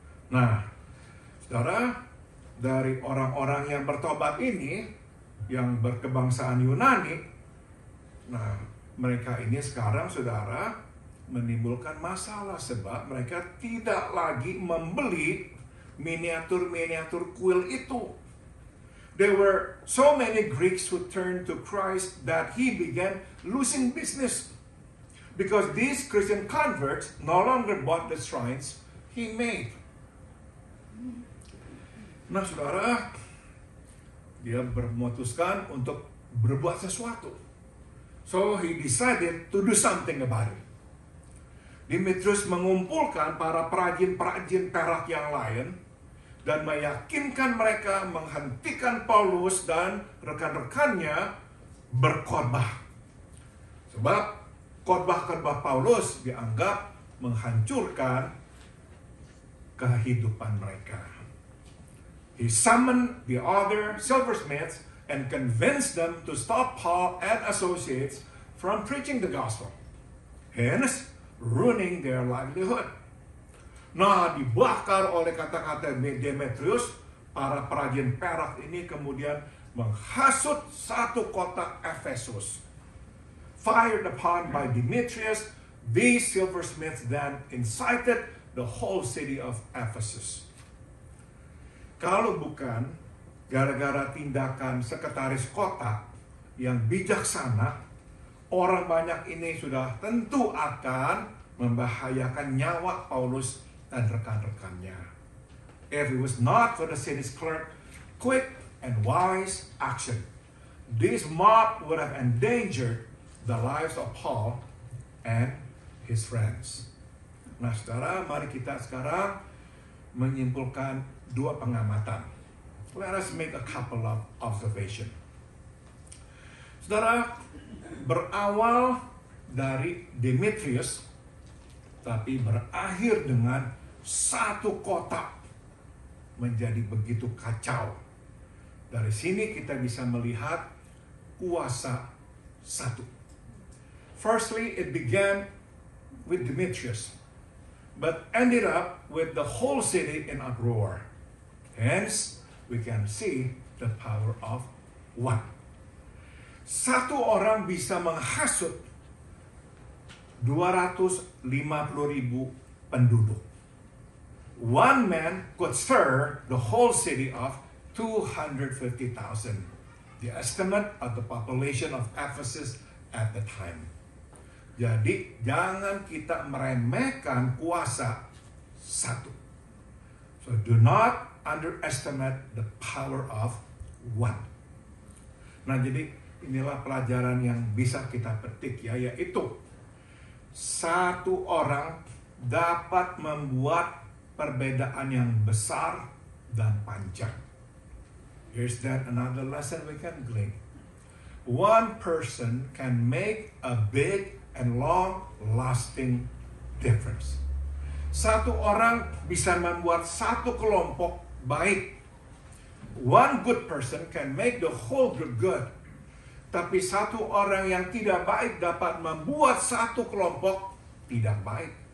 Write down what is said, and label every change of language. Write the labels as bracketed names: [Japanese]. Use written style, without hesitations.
[Indonesian] Nah, saudara, dari orang-orang yang bertobat ini, yang berkebangsaan Yunani, nah, mereka ini sekarang, saudara, menimbulkan masalah sebab mereka tidak lagi membeli miniatur-miniatur kuil itu. [English] There were so many Greeks who turned to Christ that he began losing business because these Christian converts no longer bought the shrines he made. [Indonesian] Nah, saudara, dia memutuskan untuk berbuat sesuatu. [English] So he decided to do something about it. [Indonesian] Demetrius mengumpulkan para perajin-perajin perak yang lain dan meyakinkan mereka menghentikan Paulus dan rekan-rekannya berkhotbah. Sebab khotbah-khotbah Paulus dianggap menghancurkan kehidupan mereka. [English] He summoned the other silversmiths and convinced them to stop Paul and associates from preaching the gospel, hence ruining their livelihood. [Indonesian] Nah, dibakar oleh kata-kata Demetrius, para perajin perak ini kemudian menghasut satu kota Efesus. [English] Fired upon by Demetrius, these silversmiths then incited the whole city of Ephesus. [Indonesian] Kalau bukan gara-gara tindakan sekretaris kota yang bijaksana, orang banyak ini sudah tentu akan membahayakan nyawa Paulus dan rekan-rekannya. [English] If it was not for the city's clerk, quick and wise action, this mob would have endangered the lives of Paul and his friends. [Indonesian] Nah, saudara, mari kita sekarang menyimpulkan dua pengamatan. [English] Let us make a couple of observation. [Indonesian] Saudara, berawal dari Demetrius, tapi berakhir dengan satu kota menjadi begitu kacau. Dari sini kita bisa melihat kuasa satu. [English] Firstly, it began with Demetrius, but ended up with the whole city in uproar. Hence, we can see the power of one. [Indonesian] Satu orang bisa menghasut 250.000 penduduk. [English] One man could stir the whole city of 250,000. The estimate of the population of Ephesus at the time. [Indonesian] Jadi jangan kita meremehkan kuasa satu. [English] So do not underestimate the power of one. [Indonesian] Nah, jadi inilah pelajaran yang bisa kita petik ya, yaitu satu orang dapat membuat perbedaan yang besar dan panjang. [English] Here's that another lesson we can glean. One person can make a big and long-lasting difference. [Indonesian] Satu orang bisa membuat satu kelompok baik. [English] One good person can make the whole group good. [Indonesian] Tapi satu orang yang tidak baik dapat membuat satu kelompok tidak baik.